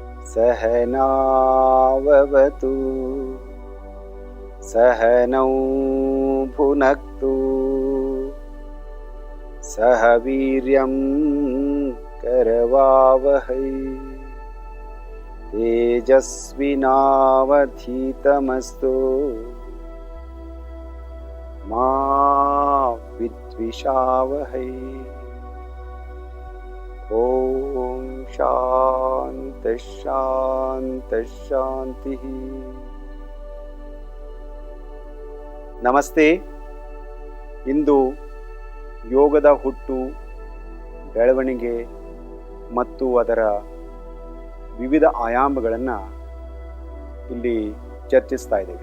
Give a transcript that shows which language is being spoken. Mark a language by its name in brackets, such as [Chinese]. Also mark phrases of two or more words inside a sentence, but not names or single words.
[Sanskrit] सहनाववतु सहनौ भुनक्तु सह वीर्यं करवावहै तेजस्विनावधीतमस्तु मा विद्विषावहै। ओम शांति शांति शांति। [Kannada] ನಮಸ್ತೆ. ಇಂದು ಯೋಗದ ಹುಟ್ಟು, ಬೆಳವಣಿಗೆ ಮತ್ತು ಅದರ ವಿವಿಧ ಆಯಾಮಗಳನ್ನು ಇಲ್ಲಿ ಚರ್ಚಿಸ್ತಾ ಇದ್ದೇವೆ.